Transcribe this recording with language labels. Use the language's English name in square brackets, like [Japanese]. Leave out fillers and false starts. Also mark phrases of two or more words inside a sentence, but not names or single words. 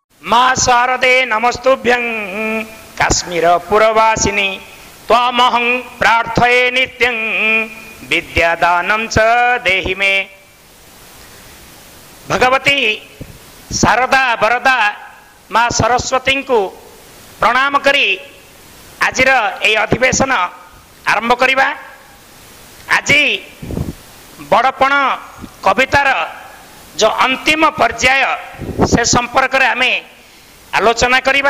[Sanskrit] मा शारदे नमस्तुभ्यं काश्मीर पुरवासिनी त्वामहं प्रार्थये नित्यं विद्यादानं च देहि मे। [Odia] ଭଗବତୀ ଶାରଦା ବରଦା ମାଁ ସରସ୍ୱତୀ କୁ ପ୍ରଣାମ କରି ଆଜିର ଏ ଅଧିବେଶନ ଆରମ୍ଭ କରିବା। ଆଜି ବଡ଼ପଣ କବିତାର ଯେ ଅନ୍ତିମ ପର୍ଯ୍ୟାୟ ସେ ସମ୍ପର୍କ ରେ ଆମେ ଆଲୋଚନା କରିବା।